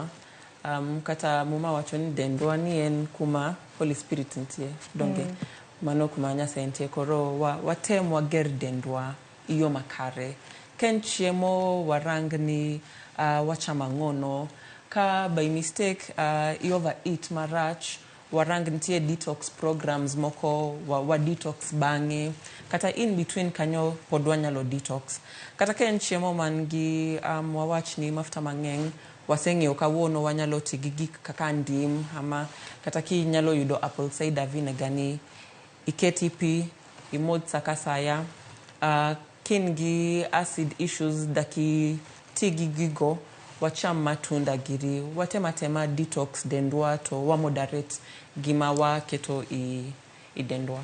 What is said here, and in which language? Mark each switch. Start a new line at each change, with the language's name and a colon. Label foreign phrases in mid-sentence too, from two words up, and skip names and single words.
Luo (Kenya and Tanzania): Kata muma wacho ni dendwa ni en kuma
English: Holy Spirit
Luo (Kenya and Tanzania): ntie donge. Mano kuma Nyasaye ntie koro watem wager dendwa iyo makare. Ken chiemo warang ni wachama ngono ka
English: by mistake you overeat
Luo (Kenya and Tanzania): marach warang nitie
English: detox programs
Luo (Kenya and Tanzania): moko wa detox bange kata
English: in between
Luo (Kenya and Tanzania): kanyo podwa nyalo detox kata ken chiemo mangi wawach ni mafuta mang'eny waseng'eyo kawuono wanyalo tigi gik kaka ndim ama kata ki nyalo yudo
English: apple cider vinegar
Luo (Kenya and Tanzania): ni iketi pi imodh sakasaya kin gi
English: acid issues
Luo (Kenya and Tanzania): daki tigi gigo wacham matunda giri watematema detox dendwa to wa moderate gima wa keto i dendwa